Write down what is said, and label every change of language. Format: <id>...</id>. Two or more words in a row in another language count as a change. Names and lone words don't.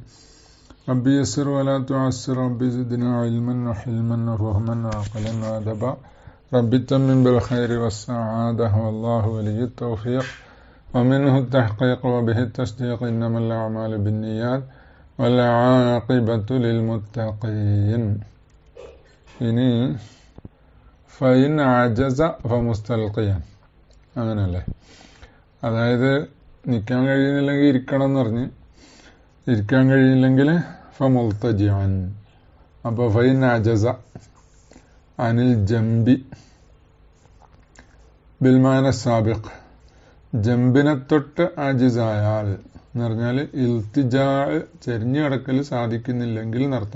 <ar>ربي يسر ولا تعسر، ربي زدنا علما وحلما وفهما وعقلا وأدبا. ربي تمم بالخير والسعادة والله ولي التوفيق ومنه التحقيق وبه التصديق. إنما الأعمال بالنيات والعاقبة للمتقين.</ar> <ml>ഇനി</ml> <ar>فإن عجز فمستلقيا,</ar> <ml>അങ്ങനല്ലേ? അതായത് നിൽക്കാൻ കഴിയുന്നില്ലെങ്കിൽ ഇരിക്കണം എന്ന് പറഞ്ഞ്, ഇരിക്കാൻ കഴിയില്ലെങ്കിൽ ഫമുൽത്തജിഅൻ. അപ്പോൾ</ml> <ar>فإن عجز عن الجنب بالمعنى السابق,</ar> <ml>ജംബിനെ തൊട്ട് ആജിസായാൽ എന്ന് പറഞ്ഞാൽ ഇൽത്തിജാ, ചെരിഞ്ഞു കിടക്കൽ സാധിക്കുന്നില്ലെങ്കിൽ എന്നർത്ഥം.</ml>